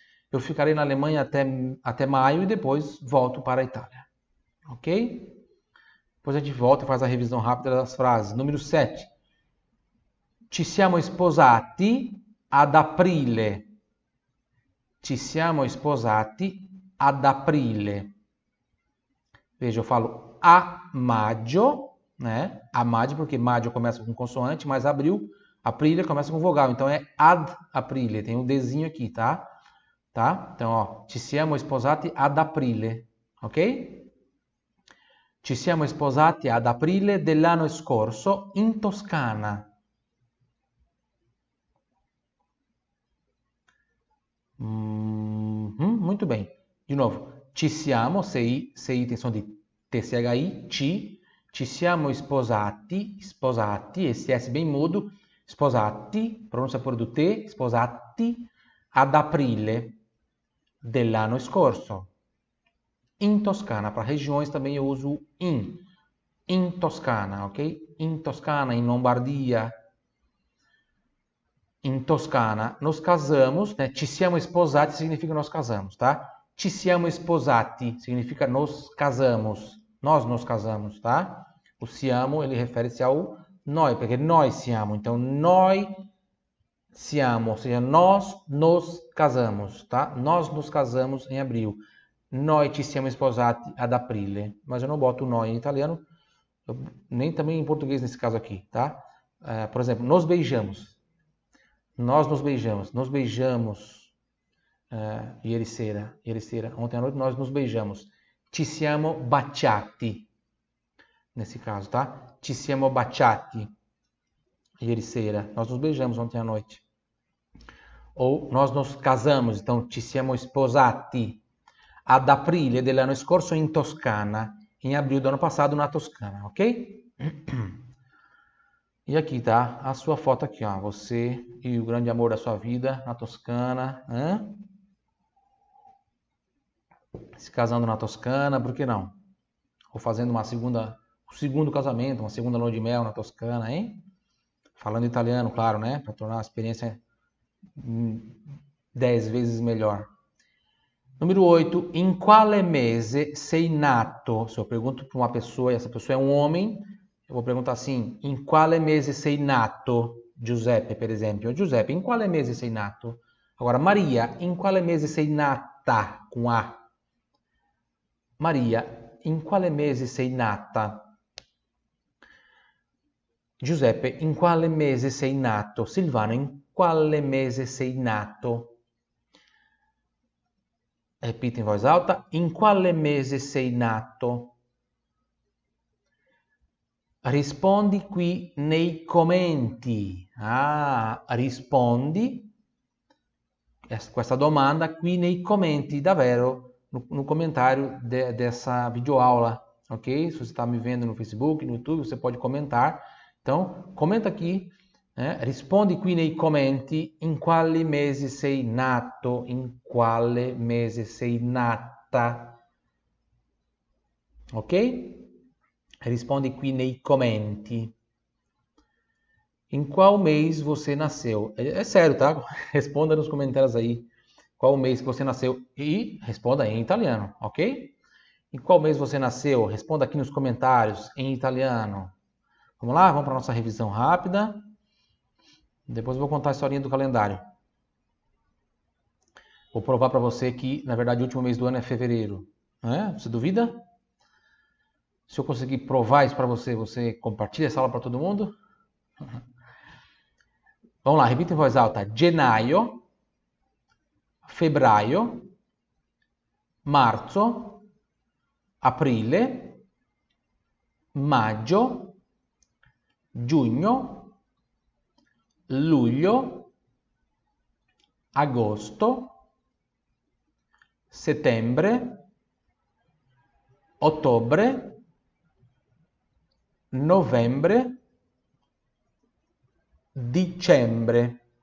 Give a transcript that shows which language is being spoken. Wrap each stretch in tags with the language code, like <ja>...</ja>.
<pt>Eu ficarei na Alemanha até maio e depois volto para a Itália. Ok? Depois a gente volta e faz a revisão rápida das frases. Número 7.</pt> <it>Ci siamo sposati ad aprile. Ci siamo sposati ad aprile.</it> <pt>Veja, eu falo a maggio, né? A maggio, porque maggio começa com consoante, mas abril, aprile começa com vogal. Então é ad aprile, tem um Dzinho aqui, tá?</pt> <it>Então, ó, ci siamo sposati ad aprile, ok? Ci siamo sposati ad aprile dell'anno scorso in Toscana.</it> <pt>Muito bem. De novo. Ci siamo, sei tem som di TCHI, ci siamo sposati, esse S bem mudo, sposati, pronúncia por do T, sposati,</pt> <it>ad aprile dell'anno scorso.</it> <pt>In Toscana, para regiões também eu uso in Toscana, ok?</pt> <it>In Toscana, in Lombardia, in Toscana,</it> <pt>nos casamos, né? Ci siamo sposati significa nós casamos, tá? Ci siamo sposati significa nos casamos. Nós nos casamos, tá? O siamo, ele refere-se ao noi, porque nós siamo. Então, noi siamo, ou seja, nós nos casamos, tá? Nós nos casamos em abril.</pt> <it>Noi ci siamo sposati ad aprile.</it> <pt>Mas eu não boto o noi em italiano, nem também em português nesse caso aqui, tá? Por exemplo, nos beijamos. Nós nos beijamos. Nos beijamos.</pt> <it>Ieri sera,</it> <pt>ontem à noite nós nos beijamos.</pt> <it>Ci siamo baciati,</it> <pt>nesse caso, tá?</pt> <it>Ci siamo baciati, ieri sera,</it> <pt>nós nos beijamos ontem à noite. Ou nós nos casamos, então</pt> <it>ci siamo sposati ad aprile dell'anno scorso in Toscana,</it> <pt>em abril do ano passado na Toscana, ok? E aqui tá a sua foto aqui, ó. Você e o grande amor da sua vida na Toscana, né? Se casando na Toscana, por que não? Ou fazendo um segundo casamento, uma segunda lua de mel na Toscana, hein? Falando italiano, claro, né? Para tornar a experiência 10 vezes melhor. Número 8. In quale mese sei nato? Se eu pergunto para uma pessoa e essa pessoa é um homem, eu vou perguntar assim:</pt> <it>in quale mese sei nato? Giuseppe, per esempio. Giuseppe, in quale mese sei nato? Agora, Maria, in quale mese sei nata? Com A. Maria, in quale mese sei nata? Giuseppe, in quale mese sei nato? Silvano, in quale mese sei nato?</it> <pt>Repita in voz alta.</pt> <it>In quale mese sei nato? Rispondi qui nei commenti. Rispondi questa domanda qui nei commenti, davvero,</it> <pt>no comentário dessa videoaula, ok? Se você está me vendo no Facebook, no YouTube, você pode comentar. Então, comenta aqui, né?</pt> <it>Rispondi qui nei commenti in quale mese sei nato, in quale mese sei nata, ok? Rispondi qui nei commenti.</it> <pt>Em qual mês você nasceu? É sério, tá? Responda nos comentários aí qual mês que você nasceu e responda em italiano, ok? Em qual mês você nasceu? Responda aqui nos comentários em italiano. Vamos lá? Vamos para a nossa revisão rápida. Depois eu vou contar a historinha do calendário. Vou provar para você que, na verdade, o último mês do ano é fevereiro. Você duvida? Se eu conseguir provar isso para você, você compartilha essa aula para todo mundo? Vamos lá, repita em voz alta.</pt> <it>Gennaio, febbraio, marzo, aprile, maggio, giugno, luglio, agosto, settembre, ottobre, novembre, dicembre.</it>